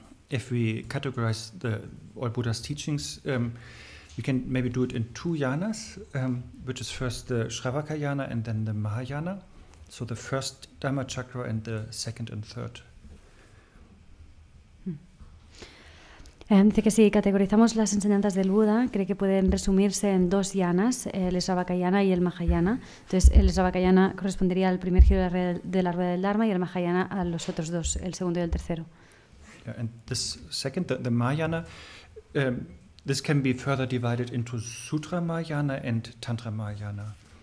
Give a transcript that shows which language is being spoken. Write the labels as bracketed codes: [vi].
[en] if we categorize all Buddha's teachings, you can maybe do it in 2 yanas, which is first the Shravaka yana and then the Mahayana. So the first Dhamma chakra and the second and third. [es] Dice que si categorizamos las enseñanzas del Buda, cree que pueden resumirse en 2 yanas, el Sravakayana y el Mahayana. Entonces, el Sravakayana correspondería al primer giro de la rueda del Dharma y el Mahayana a los otros 2, el segundo y el tercero. [en] Yeah, and this second, the Mahayana, this can be further divided into Sutra Mahayana and Tantra Mahayana.